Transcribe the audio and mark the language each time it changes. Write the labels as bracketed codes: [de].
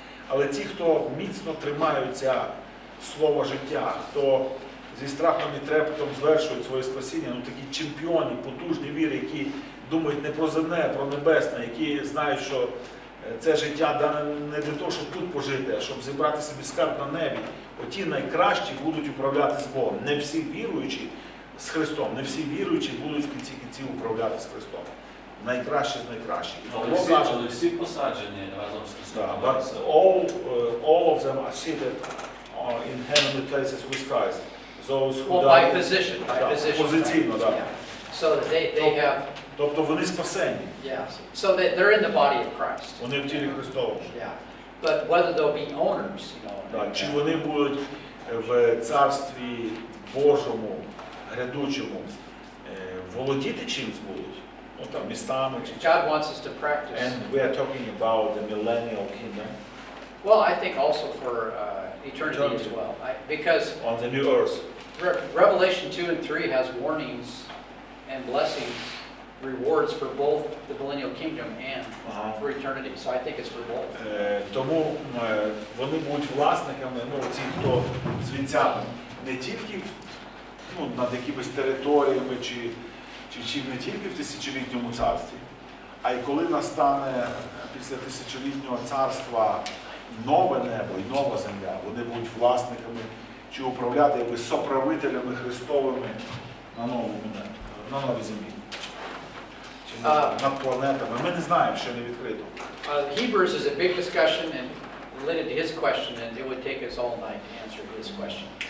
[uk] Але ті, хто міцно тримаються слова життя, хто зі страхом і трепетом звершують своє спасіння, такі чемпіони, потужні віри, які думають не про земне, а про небесне, які знають, що це життя дане не для того, щоб тут пожити, а щоб зібрати собі скарб на небі. Оті найкращі будуть управляти з Богом. Не всі віруючі з Христом, не всі віруючі будуть в кінці кінців управляти з Христом. Найкращі з найкращих. Але всі посаджені разом з Христом. [en] But all of them are seated in heavenly places with Christ. Those who Well, by position. [uk] позиційно, так. [en] Yeah. So that they have, [uk] Тобто вони спасені, [en] yeah. So that they're in the body of Christ. [uk] вони в тілі Христовому. [en] Yeah. But whether they'll be owners, [uk] Так, чи вони будуть в Царстві Божому, грядучому, володіти чимсь будуть? Там, містами чи [en] God wants us to practice. And we are talking about the millennial kingdom. Well, I think also for eternity as well. Because On the new earth. Revelation 2 and 3 has warnings and blessings, rewards for both the millennial kingdom and for eternity. So I think it's for both. [uk] Тому вони будуть власниками, ці, хто з вінцями, не тільки над якимись територіями, чи не тільки в тисячолітньому царстві, а й коли настане після тисячолітнього царства нове небо і нова земля, вони будуть власниками чи управляти якби соправителями Христовими на новій землі. Чи над планетами. Ми не знаємо, що не відкрито. [en] Hebrews is a big discussion and related to his question, and it would take us all night to answer his question.